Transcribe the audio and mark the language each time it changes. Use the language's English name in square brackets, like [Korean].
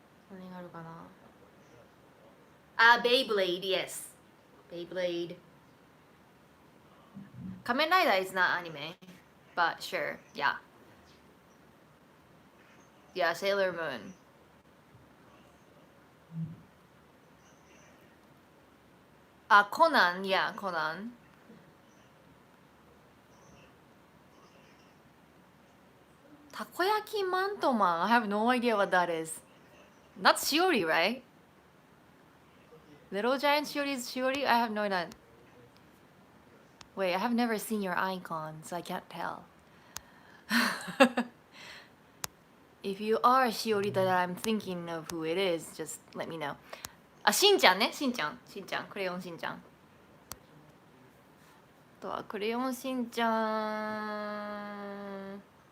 [Japanese] 何があるかなあ、Beyblade, yes. [English] Beyblade. Kamen Rider is not anime, but sure, yeah. Yeah, Sailor Moon. Conan, yeah, Conan. Takoyaki Mantoman, I have no idea what that is. That's Shiori, right? Little Giant Shiori is Shiori? I have no idea. Wait, I have never seen your icon, so I can't tell. If you are Shiori that I'm thinking of who it is, just let me know. [Japanese] あ、しんちゃんね、しんちゃん、しんちゃん、クレヨンしんちゃん。あとはクレヨンしんちゃん。